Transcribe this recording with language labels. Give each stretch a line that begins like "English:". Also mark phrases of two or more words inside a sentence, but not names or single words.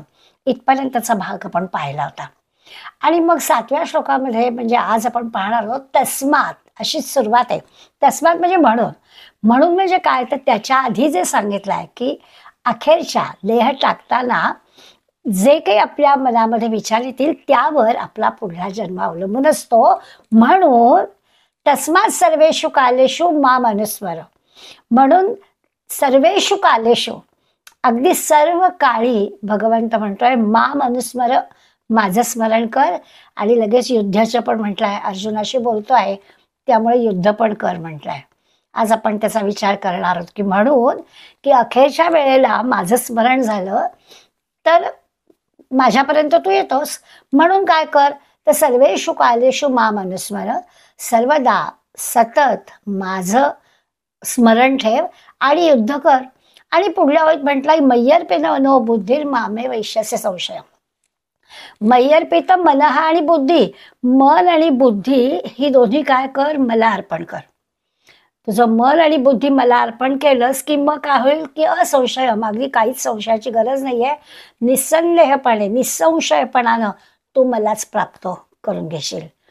Marathi: इथपर्यंतचा भाग आपण पाहिला होता आणि मग 7व्या श्लोकामध्ये म्हणजे आज आपण पाहणार आहोत तस्मात अशीच सुरुवात आहे. तस्मात म्हणजे म्हणून म्हणजे काय तर त्याच्या आधी जे सांगितलं आहे की अखेरच्या देह टाकताना जे काही आपल्या मनामध्ये विचार येतील त्यावर आपला पुढला जन्म अवलंबून असतो.
Sanskrit: म्हणून तस्मात सर्वेषु कालेषु माम अनुस्मर.
Marathi: म्हणून
Sanskrit: सर्वेषु कालेषु
Marathi: अगदी सर्व काळी भगवंत म्हणतोय
Sanskrit: माम अनुस्मर,
Marathi: माझं स्मरण कर. आणि लगेच युद्धाचं पण म्हटलंय, अर्जुनाशी बोलतोय त्यामुळे युद्ध पण कर म्हटलंय. आज आपण त्याचा विचार करणार आहोत की म्हणून की अखेरच्या वेळेला माझं स्मरण झालं तर माझ्यापर्यंत तू येतोस. म्हणून काय कर तर
Sanskrit: सर्वेषु कालेषु माम अनुस्मर,
Marathi: सर्वदा सतत माझं स्मरण ठेव आणि युद्ध कर. आणि पुढल्या वेळी म्हटलं
Sanskrit: मय्यर्पित नो बुद्धिर मामे वैश्यस्य संशय. मय्यर्पित मनः
Marathi: आणि बुद्धी, मन आणि बुद्धी ही दोन्ही काय कर मला अर्पण कर. तुझं मन आणि बुद्धी मला अर्पण केलंस की मग काय होईल की असंशय, अगदी काहीच संशयाची गरज नाहीये, निसंदेहपणे निसंशयपणानं तू मलाच प्राप्त करून घेशील.